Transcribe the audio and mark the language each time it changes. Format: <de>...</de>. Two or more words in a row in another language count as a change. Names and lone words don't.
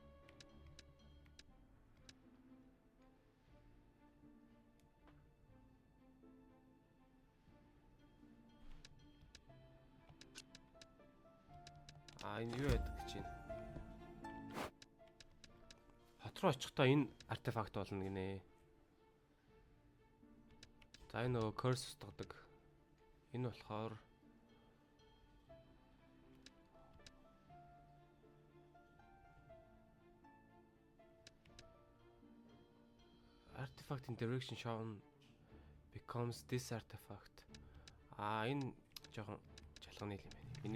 <mn>Энэ юу яадаг гэж байна? Хот руу очихдоо энэ артефакт болно гинэ. За энэ нөгөө curse устгадаг. Энэ болохоор</mn> <en>artifact in direction shown becomes this artifact.</en> <mn>Энэ жоохон жалганы юм байна.</mn>